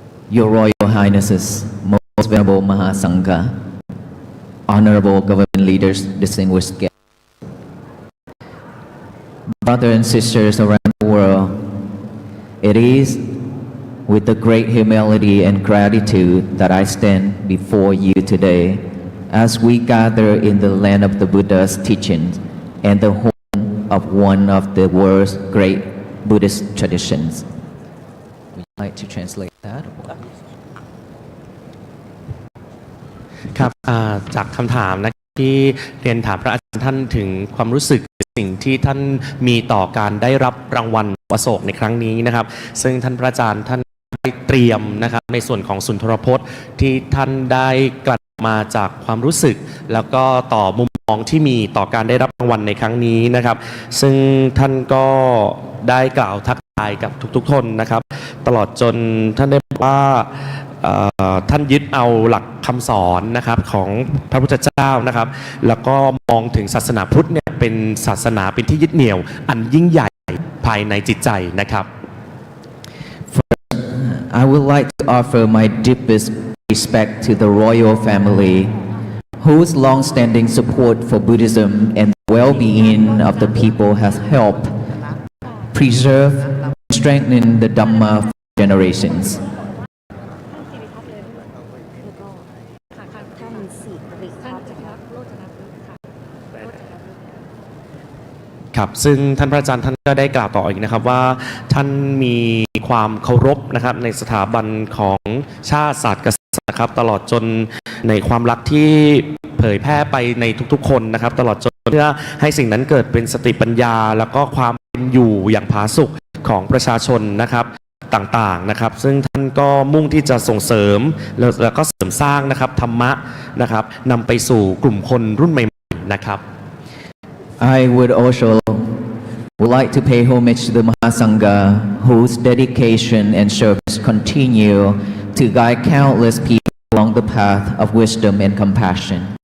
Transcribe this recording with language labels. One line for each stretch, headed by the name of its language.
English: Your Royal Highnesses, Most Venerable Mahasangha, Honorable Government Leaders, distinguished guests, brothers and sisters around the world, it is with the great humility and gratitude that I stand before you today as we gather in the land of the Buddha's teachings and the home of one of the world's great Buddhist traditions. Would you like to translate that?
Thai: ครับจากคำถามนะที่เรียนถามพระอาจารย์ท่านถึงความรู้สึกสิ่งที่ท่านมีต่อการได้รับรางวัลอโศกในครั้งนี้นะครับซึ่งท่านพระอาจารย์ท่านได้เตรียมนะครับในส่วนของสุนทรพจน์ที่ท่านได้กลั่นมาจากความรู้สึกแล้วก็ต่อมุมมองที่มีต่อการได้รับรางวัลในครั้งนี้นะครับซึ่งท่านก็ได้กล่าวทักทายกับทุกๆคนนะครับตลอดจนท่านได้บอกว่า ท่านยึดเอาหลักคำสอนนะครับของพระพุทธเจ้านะครับแล้วก็มองถึงศาสนาพุทธเนี่ยเป็นศาสนาเป็นที่ยึดเหนี่ยวอันยิ่งใหญ่ภายในจิตใจนะครับ
English: I would like to offer my deepest respect to the royal family whose long-standing support for Buddhism and the well-being of the people has helped preserve and strengthen the Dhamma for generations.
Thai: ครับซึ่งท่านพระอาจารย์ท่านก็ได้กล่าวต่ออีกนะครับว่าท่านมีความเคารพนะครับในสถาบันของชาติศาสตร์กษัตริย์นะครับตลอดจนในความรักที่เผยแพร่ไปในทุกๆคนนะครับตลอดจนเพื่อให้สิ่งนั้นเกิดเป็นสติปัญญาแล้วก็ความเป็นอยู่อย่างผาสุกของประชาชนนะครับต่างๆนะครับซึ่งท่านก็มุ่งที่จะส่งเสริมแล้วก็เสริมสร้างนะครับธรรมะนะครับนำไปสู่กลุ่มคนรุ่นใหม่ๆนะครับ
English: I would also like to pay homage to the Mahasangha, whose dedication and service continue to guide countless people along the path of wisdom and compassion.